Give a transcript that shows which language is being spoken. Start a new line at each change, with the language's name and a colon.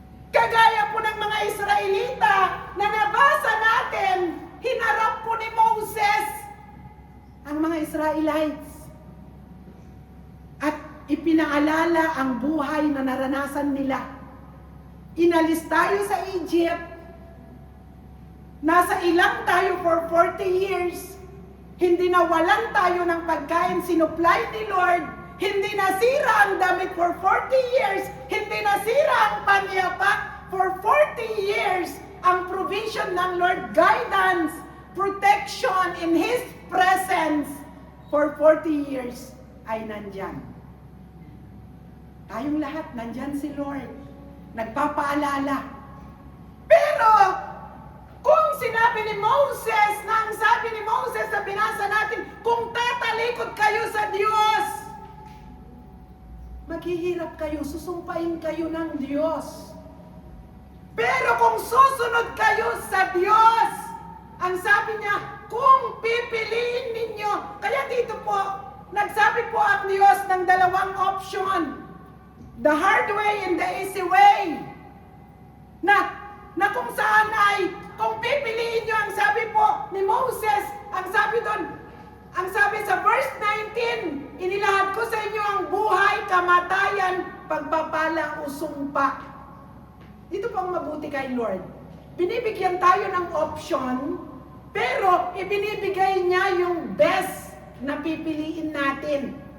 Filipino: Kagaya po ng mga Israelita na nabasa natin, hinarap po ni Moses ang mga Israelites. At ipinaalala ang buhay na naranasan nila. Inalis tayo sa Egypt. Nasa ilang tayo for 40 years. Hindi nawalan tayo ng pagkain, sinupply ni Lord. Hindi nasira ang damit for 40 years. Hindi nasira ang panyapak for 40 years. Ang provision ng Lord,
English: guidance, protection in His presence
Filipino: for 40 years ay nandyan. Tayong lahat, nandyan si Lord. Nagpapaalala. Pero, kung sinabi ni Moses, na ang sabi ni Moses na binasa natin, kung tatalikod kayo sa Diyos, maghihirap kayo, susumpain kayo ng Diyos. Pero kung susunod kayo sa Diyos, ang sabi niya, kung pipiliin ninyo, kaya dito po, nagsabi po ang Diyos ng dalawang option.
English: The hard way and the easy way.
Filipino: Na kung saan ay, kung pipiliin nyo, ang sabi po ni Moses, ang sabi doon, ang sabi sa verse 19, inilahad ko sa inyo ang buhay, kamatayan, pagpapala o sumpa. Dito po ang mabuti kay Lord. Binibigyan tayo ng option, pero ibinibigay niya yung best na pipiliin natin.